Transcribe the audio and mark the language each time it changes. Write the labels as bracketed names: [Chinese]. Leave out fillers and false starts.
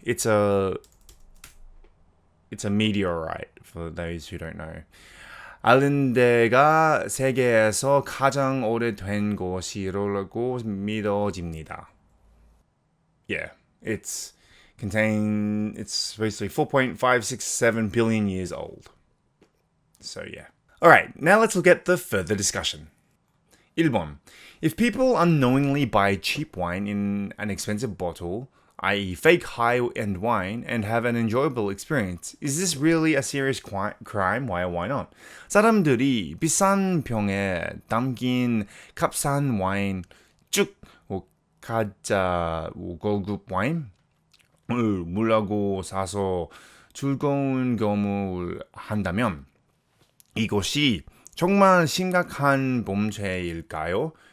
[English] It's a meteorite, for those who don't know. [Korean] 알렌데가 세계에서 가장 오래된 것이라고 믿어집니다. [English] Yeah, it's basically 4.567 billion years old. So yeah. Alright, now let's look at the further discussion. [Korean] 1번. [English] If people unknowingly buy cheap wine in an expensive bottle, i.e. fake high-end wine, and have an enjoyable experience, is this really a serious crime? Why or why not? [Korean] 사람들이 비싼 병에 담긴 값싼 와인, 쭉 가짜 고급 와인을 물라고 사서 즐거운 경험을 한다면 이것이 정말 심각한 범죄일까요?